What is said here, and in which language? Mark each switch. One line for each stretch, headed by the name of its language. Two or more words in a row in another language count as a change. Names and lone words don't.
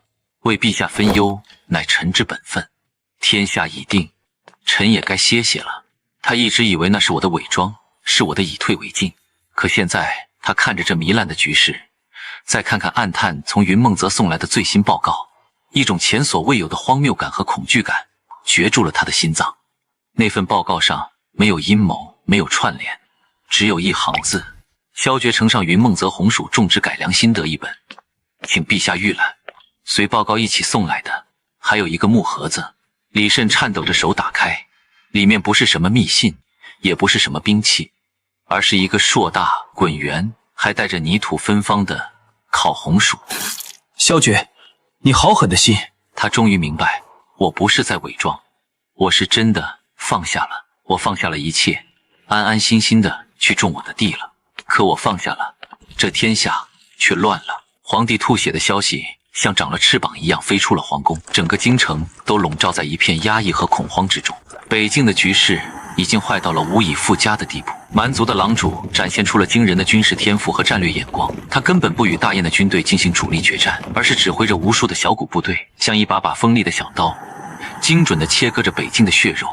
Chinese: 為陛下分憂，乃臣之本分。天下已定，臣也該歇歇了。他一直以為那是我的偽裝，是我的以退為進。可現在他看着這糜爛的局勢，再看看暗探從雲夢澤送來的最新報告，一種前所未有的荒謬感和恐懼感攫住了他的心臟。那份報告上沒有陰謀，沒有串聯，只有一行字：蕭決呈上雲夢澤紅薯種植改良心得一本，請陛下預覽。隨報告一起送來的還有一個木盒子，李慎顫抖着手打開，裡面不是什麼密信，也不是什麼兵器，而是一個碩大滾圓還帶着泥土芬芳的烤紅薯。蕭決，你好狠的心！他終於明白，我不是在偽裝，我是真的放下了。我放下了一切，安安心心的去種我的地了。可我放下了，這天下卻亂了。皇帝吐血的消息像長了翅膀一樣飛出了皇宮，整個京城都籠罩在一片壓抑和恐慌之中。北境的局勢已經壞到了無以復加的地步。蠻族的狼主展現出了驚人的軍事天賦和戰略眼光，他根本不與大雁的軍隊進行主力決戰，而是指揮着無數的小股部隊，像一把把鋒利的小刀，精準地切割着北境的血肉。